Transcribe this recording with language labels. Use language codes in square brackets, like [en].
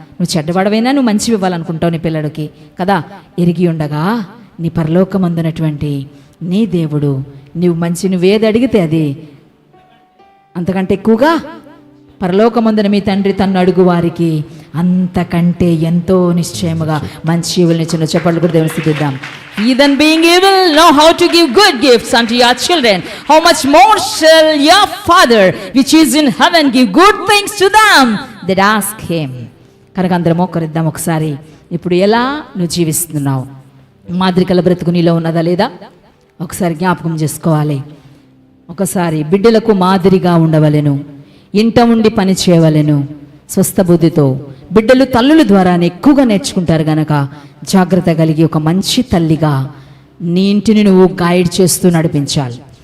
[te] నువ్వు చెడ్డవాడవైనా నువ్వు మంచివి ఇవ్వాలనుకుంటావు నీ పిల్లడికి కదా. ఎరిగి ఉండగా నీ పరలోకమందునటువంటి నీ దేవుడు నువ్వేది అడిగితే అది అంతకంటే ఎక్కువగా పరలోకమందున మీ తండ్రి తన్ను అడుగు వారికి అంతకంటే ఎంతో నిశ్చయముగా మంచి ఈవులనిచ్చును. చెప్పండి కూడా దేవుని స్తుతిద్దాం. [en] Heathen being evil know how to give good gifts unto your children. How much more shall your Father which is in heaven give good things to them that ask him. [te] కనుక అందరం మోకరిద్దాం ఒకసారి. ఇప్పుడు ఎలా నువ్వు జీవిస్తున్నావు? మాదిరికల బ్రతుకు నీలో ఉన్నదా లేదా ఒకసారి జ్ఞాపకం చేసుకోవాలి. ఒకసారి బిడ్డలకు మాదిరిగా ఉండవలెను, ఇంట ఉండి పని చేయవలెను, స్వస్థ బుద్ధితో. బిడ్డలు తల్లుల ద్వారానే ఎక్కువగా నేర్చుకుంటారు గనక జాగ్రత్త కలిగి ఒక మంచి తల్లిగా నీ ఇంటిని నువ్వు గైడ్ చేస్తూ నడిపించాలి.